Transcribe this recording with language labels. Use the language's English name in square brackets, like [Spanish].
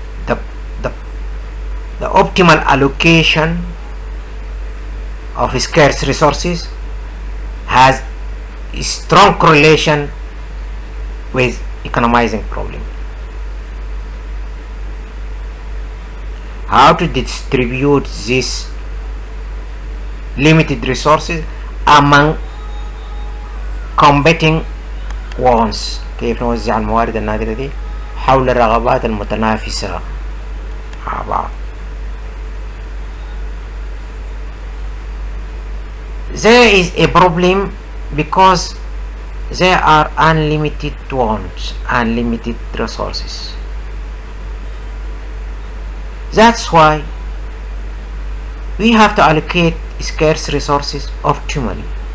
[English] The, the, the optimal allocation of scarce resources has a strong correlation with economizing problem. How to distribute these limited resources among competing wants. [Arabic] كيف نوزع الموارد النادرة دي حول الرغبات المتنافسة مع بعض. [English] There is a problem because there are unlimited wants, unlimited resources. That's why we have to allocate scarce resources optimally.